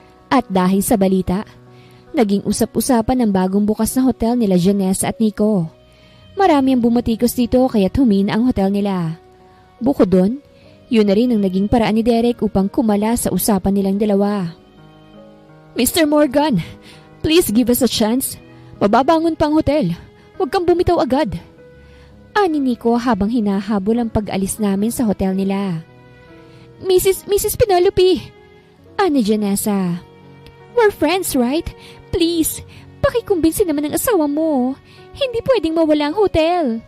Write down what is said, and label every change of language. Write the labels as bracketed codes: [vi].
[tl] At dahil sa balita, naging usap-usapan ang bagong bukas na hotel nila Janessa at Nico. Marami ang bumatikos dito kaya't humina ang hotel nila. Bukod doon, yun na rin ang naging paraan ni Derek upang kumala sa usapan nilang dalawa. [en] Mr. Morgan, please give us a chance. [tl] Mababangon pa ang hotel. Huwag kang bumitaw agad. Ani Nico habang hinahabol ang pag-alis namin sa hotel nila. Mrs. Penelope. [en] Ani Janessa. We're friends, right? [tl] Please, pakikumbinsi naman ang asawa mo. Hindi pwedeng mawala ang hotel.